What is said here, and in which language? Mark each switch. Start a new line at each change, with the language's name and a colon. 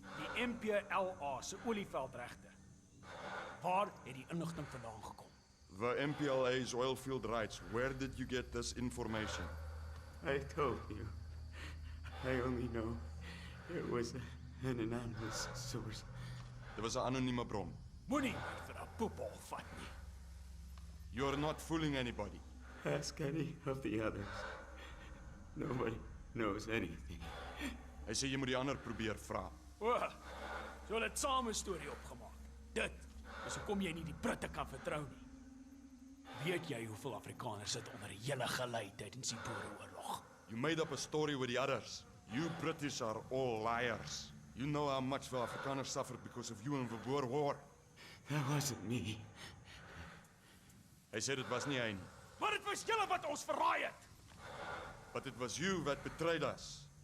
Afrikaans: Die MPLA se olieveldregte. Waar het die inligting vandaan gekom?
English: The MPLA's oilfield rights. Where did you get this information? I told you. I only know it was an anonymous source.
Afrikaans: Dit was 'n anonieme bron. Moenie vir 'n poepel vat nie.
English: You're not fooling anybody. Ask any of the others. Nobody knows anything.
Afrikaans: Hy sê jy moet die ander probeer vra. O, so hulle het saam 'n storie opgemaak. Dit is hoekom jy nie die Britte kan vertrou nie. Weet jy hoeveel Afrikaners sit onder julle gelei tydens die Boereoorlog?
English: You made up a story with the others. You British are all liars. You know how much the Afrikaners suffered because of you in the Boer War. That wasn't me.
Afrikaans: Hy sê dit was nie hy nie. Maar dit was julle wat ons verraai het.
English: But it was you that betrayed us.